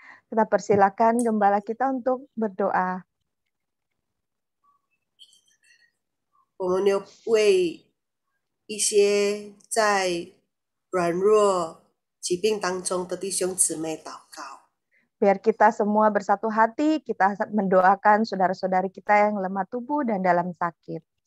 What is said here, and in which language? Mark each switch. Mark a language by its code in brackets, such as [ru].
[id] Kita persilakan gembala kita untuk berdoa. [zh] 我们要为一些在软弱、疾病当中的弟兄姊妹祷告。 [id] Biar kita semua bersatu hati, kita mendoakan saudara-saudari kita yang lemah tubuh dan dalam sakit.